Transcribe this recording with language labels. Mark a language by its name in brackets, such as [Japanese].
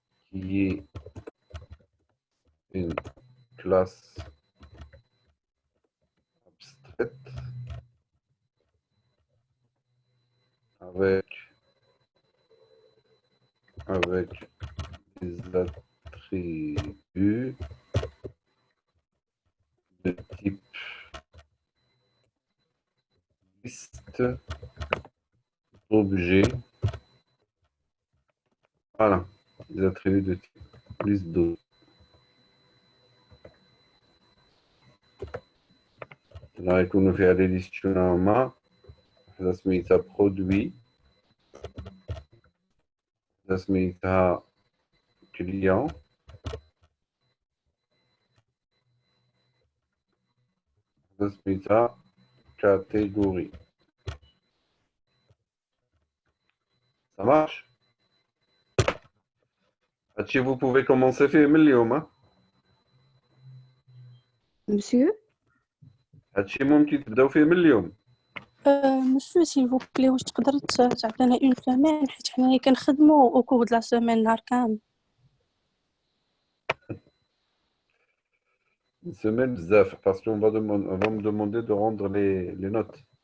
[French] qui est une classe abstraite avec des attributs de type liste, objet. Voilà, des attributs de type liste d'objets. [Arabic] là يكونوا فيها لي ليستيون هما واحدة سميتها برودوي واحدة سميتها كليون واحدة سميتها كاتيجوري [French] Ça marche. [Arabic] هادشي [French] vous pouvez commencer [Arabic] فيه من اليوم ها. [French] Monsieur? [Arabic] هادشي ممكن تبداو فيه من اليوم. مسيو [French] s'il vous plaît [Arabic] واش تقدر تعطينا اون سيمين حيت حنايا كنخدموا او كور د لا سيمين نهار كامل. [French] Une semaine [Arabic] بزاف [French] parce qu'on va me demander de rendre les notes.